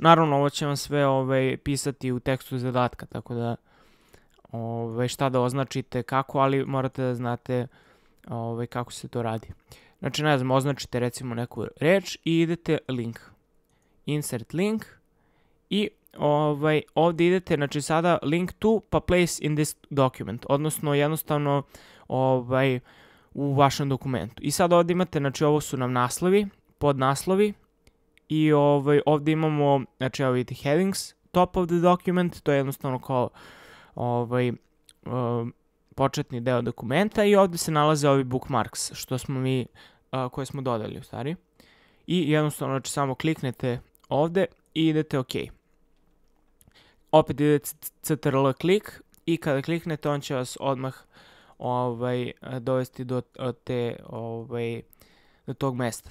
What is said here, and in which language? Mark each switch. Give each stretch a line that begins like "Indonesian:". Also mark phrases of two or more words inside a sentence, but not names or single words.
Serbian: Naravno ovo će vam sve pisati u tekstu zadatka, tako da šta da označite kako, ali morate da znate kako se to radi. Znači, ne znam, označite recimo neku reč i idete link.
English: Insert link
Serbian: i ovdje idete, znači sada
English: link to
Serbian: pa
English: place in this document,
Serbian: odnosno jednostavno u vašem dokumentu. I sad ovdje imate, znači ovo su nam naslovi, podnaslovi i ovdje imamo, znači evo vidite headings,
English: top of the document,
Serbian: to je jednostavno kao početni deo dokumenta i ovdje se nalaze ovi bookmarks što smo mi, koje smo dodali u stvari. I jednostavno, znači samo kliknete ovdje i idete OK. Opet idete CTRL klik i kada kliknete on će vas odmah dovesti do tog mesta.